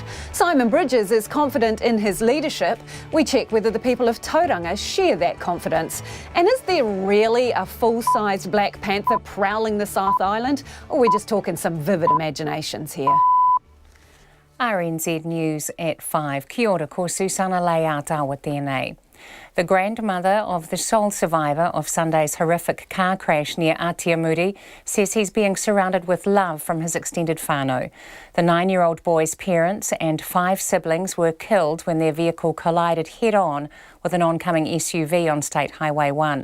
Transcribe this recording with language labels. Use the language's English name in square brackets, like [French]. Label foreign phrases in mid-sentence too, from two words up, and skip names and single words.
[English] Simon Bridges is confident in his leadership. We check whether the people of Tauranga share that confidence. And is there really a full-sized Black Panther prowling the South Island? Or are we just talking some vivid imaginations here? RNZ News at 5. [Māori] Kia ora, ko [English] Susana Leata with DNA. The grandmother of the sole survivor of Sunday's horrific car crash near Atiamuri says he's being surrounded with love from his extended whānau. The 9-year-old boy's parents and 5 siblings were killed when their vehicle collided head-on with an oncoming SUV on State Highway 1.